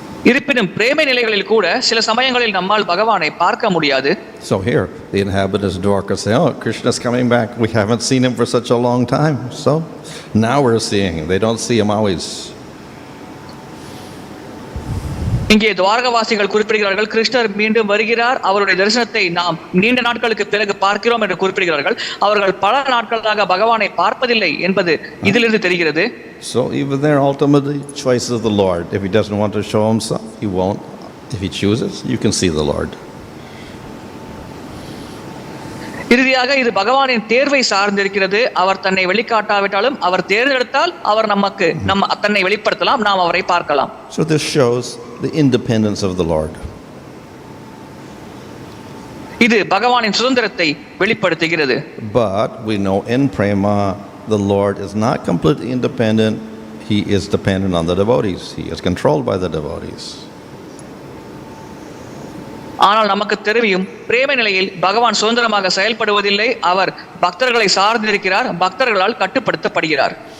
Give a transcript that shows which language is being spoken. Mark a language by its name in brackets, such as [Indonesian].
[Tamil] இருப்பினும் பிரேமை நிலைகளில் கூட சில சமயங்களில் நம்மால் பகவானை பார்க்க முடியாது. [English] So here, the inhabitants of Dwarka say, oh, Krishna's coming back. We haven't seen him for such a long time. So now we're seeing him. They don't see him always. [Tamil] இங்கே துவாரகவாசிகள் குறிப்பிடுகிறார்கள், கிருஷ்ணர் மீண்டும் வருகிறார், அவருடைய தரிசனத்தை நாம் நீண்ட நாட்களுக்கு பிறகு பார்க்கிறோம் என்று குறிப்பிடுகிறார்கள். அவர்கள் பல நாட்களாக பகவானை பார்ப்பதில்லை என்பது இதிலிருந்து தெரிகிறது. [English] So even there, ultimately, choice of the Lord. If he doesn't want to show himself, he won't. If he chooses, you can see the Lord. [Tamil] இறுதியாக இது பகவானின் தேர்வை சார்ந்திருக்கிறது. அவர் தன்னை வெளிக்காட்டாவிட்டாலும் அவர் தேர்ந்தெடுத்தால் அவர் தன்னை வெளிப்படுத்தலாம், நாம் அவரை பார்க்கலாம். [English] So this shows the independence of the Lord. [Tamil] இது பகவானின் சுதந்திரத்தை வெளிப்படுத்துகிறது. [English] But we know in prema the Lord is not completely independent. He is dependent on the devotees. He is controlled by the devotees. [Tamil] ஆனால் நமக்கு தெரியும், பிரேம நிலையில் பகவான் சுதந்திரமாக செயல்படுவதில்லை, அவர் பக்தர்களை சார்ந்திருக்கிறார், பக்தர்களால் கட்டுப்படுத்தப்படுகிறார்.